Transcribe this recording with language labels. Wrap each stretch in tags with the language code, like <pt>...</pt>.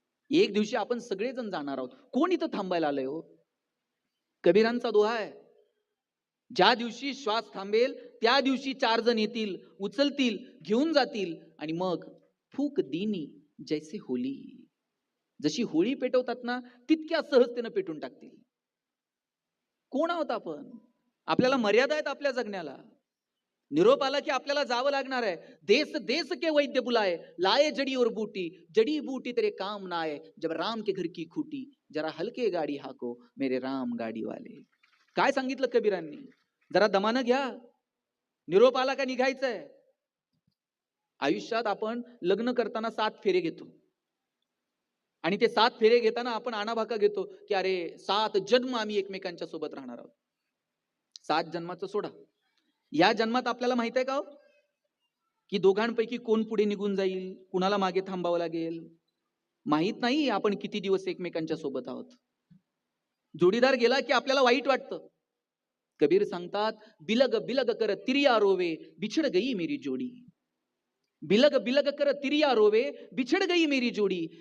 <mr>एक दिवशी आपण सगळेजण जाणार आहोत. कोण इथं थांबायला आलंय हो? कबीरांचा दोहा आहे, ज्या दिवशी श्वास थांबेल त्या दिवशी 4 जण येतील, उचलतील, घेऊन जातील आणि मग</mr> <hi>फूक दिनी जैसे होली.</hi> <mr>जशी होळी पेटवतात ना तितक्या सहजतेनं पेटून टाकतील. कोण आहोत आपण? आपल्याला मर्यादा आहेत आपल्या जगण्याला. निरोप आला की आपल्याला जावं लागणार आहे.</mr> <hi>देश देश के वैद्य बुलाए, लाए जड़ी और बूटी, जड़ी बूटी तेरे काम ना आए, जब राम के घर की खूटी, जरा हलके गाडी हाको मेरे राम गाडी वाले.</hi> <mr>काय सांगितलं कबीरांनी? जरा दमानं घ्या, निरोप आला का निघायचंय. आयुष्यात आपण लग्न करताना 7 फेरे घेतो आणि ते 7 फेरे घेताना आपण आणाभाका घेतो की अरे 7 जन्म आम्ही एकमेकांच्या सोबत राहणार आहोत. 7 जन्माचं सोडा, या जन्मात आपल्याला माहित आहे का हो की दोघांपैकी कोण पुढे निघून जाईल, कुणाला मागे थांबावं लागेल? माहित नाही आपण किती दिवस एकमेकांच्या सोबत आहोत. जोडीदार गेला की आपल्याला वाईट वाटतं.</mr> <hi>कबीर सांगतात, बिलग बिलग कर तिरिया रोवे, बिछड़ गई मेरी जोडी. बिलग बिलग कर तिरिया रोवे, बिछड़ गई मेरी जोडी.</hi>